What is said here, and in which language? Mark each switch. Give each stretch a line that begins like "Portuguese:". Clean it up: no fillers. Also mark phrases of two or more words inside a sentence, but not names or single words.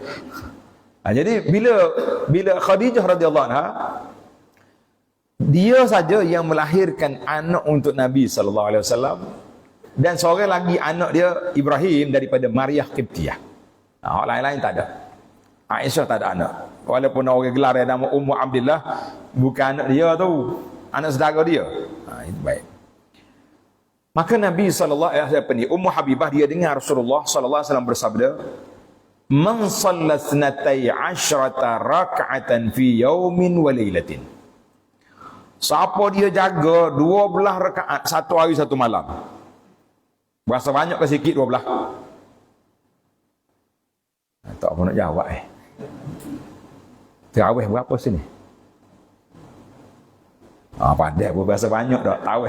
Malay: Jadi bila Khadijah
Arabic: رضي الله عنها,
Malay: dia saja yang melahirkan anak untuk Nabi
Arabic: صلى الله عليه وسلم,
Malay: dan seorang lagi anak dia Ibrahim daripada Maryah Qibtiyah. Orang lain-lain tak ada. Aisyah tak ada anak. Walaupun orang gelar dia nama Ummu Abdillah, bukan anak dia tu, anak saudara dia. Itu baik. Maka Nabi
Arabic: صلى الله عليه وسلم,
Malay: Ummu Habibah dia dengar Rasulullah
Arabic: صلى الله عليه وسلم
Malay: bersabda,
Arabic: "من صلى 12 ركعة في يوم وليلة."
Malay: Siapa dia jaga 12 rakaat satu hari satu malam. Berasa banyak ke sikit 12? Tak apa nak jawab Terawih berapa sini? Pandai pun berasa banyak tak tarawih.